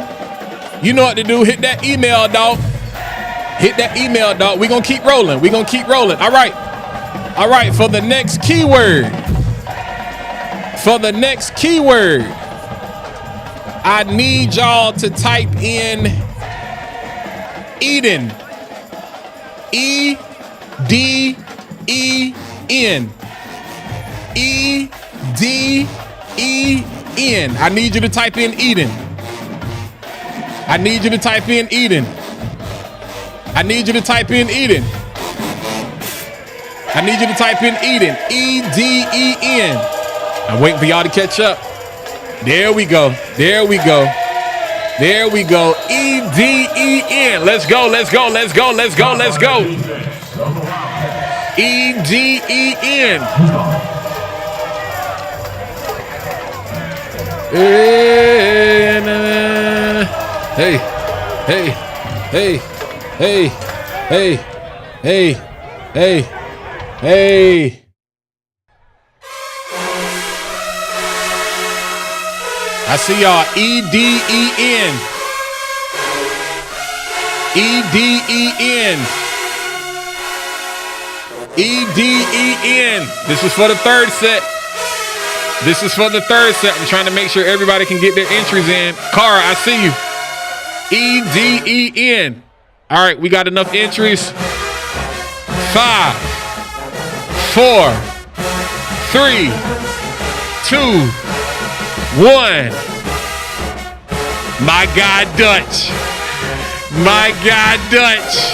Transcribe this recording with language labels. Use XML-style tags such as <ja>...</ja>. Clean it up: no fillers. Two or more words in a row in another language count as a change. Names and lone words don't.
<en>You know what to do. Hit that email, dog. Hit that email, dog. We're going to keep rolling. We're going to keep rolling. All right. All right. For the next keyword. For the next keyword, I need y'all to type in Eden. E-D-E-N. E-D-E-N. I need you to type in Eden. I need you to type in Eden. I need you to type in Eden. I need you to type in Eden. E-D-E-N. I'm waiting for y'all to catch up. There we go. There we go. There we go. E-D-E-N. Let's go. Let's go. Let's go. Let's go. Let's go. E-D-E-N. Hey, hey, hey, hey, hey, hey, hey, hey. I see y'all. E-D-E-N. E-D-E-N. E-D-E-N. This is for the third set. This is for the third set. I'm trying to make sure everybody can get their entries in. Cara, I see you. E-D-E-N. All right, we got enough entries. 5, 4, 3, 2, 1. My guy Dutch. My guy Dutch.</en>